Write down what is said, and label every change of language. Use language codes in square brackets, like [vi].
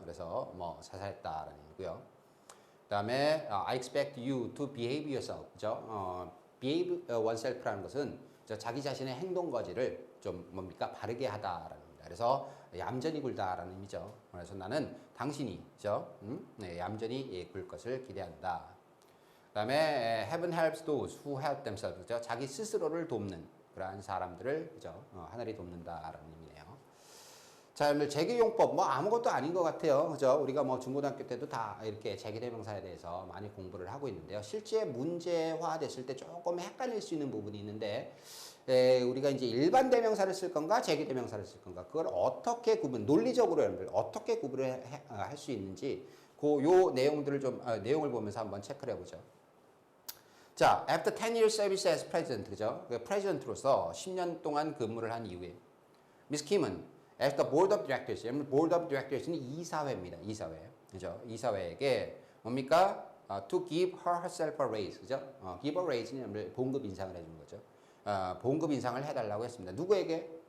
[ko] 그래서 뭐 사살했다라는 얘기고요. 그다음에 [en] I expect you to behave yourself 그죠? [ko] behave oneself라는 것은 자기 자신의 행동 거지를 좀 뭡니까 바르게 하다라는 겁니다. 그래서 얌전히 굴다라는 의미죠. 그래서 나는 당신이 그죠? 얌전히 굴 것을 기대한다. [en] 그다음에 heaven helps those who help themselves 그죠? [ko] 자기 스스로를 돕는 그러한 사람들을 그죠? 하늘이 돕는다라는 의미네요. 자, 여러분들 제기용법 뭐 아무것도 아닌 것 같아요. 그죠? 우리가 뭐 중고등학교 때도 다 이렇게 제기대명사에 대해서 많이 공부를 하고 있는데요. 실제 문제화 됐을 때 조금 헷갈릴 수 있는 부분이 있는데 우리가 이제 일반 대명사를 쓸 건가 제기대명사를 쓸 건가 그걸 어떻게 논리적으로 여러분들 어떻게 구분을 할 수 있는지 요 내용들을 좀 내용을 보면서 한번 체크를 해보죠. [en] 자, after 10 years service as president 그죠? [ko] 프레지던트로서 10년 동안 근무를 한 이후에 미스 킴은 [en] as the board of directors, [ko] board of directors는 이사회입니다. 이사회, 그죠? 이사회에게 뭡니까? [en] To give herself a raise, 그죠? [ko] give a raise는 봉급 인상을 해준 거죠. 봉급 인상을 해달라고 했습니다. 누구에게?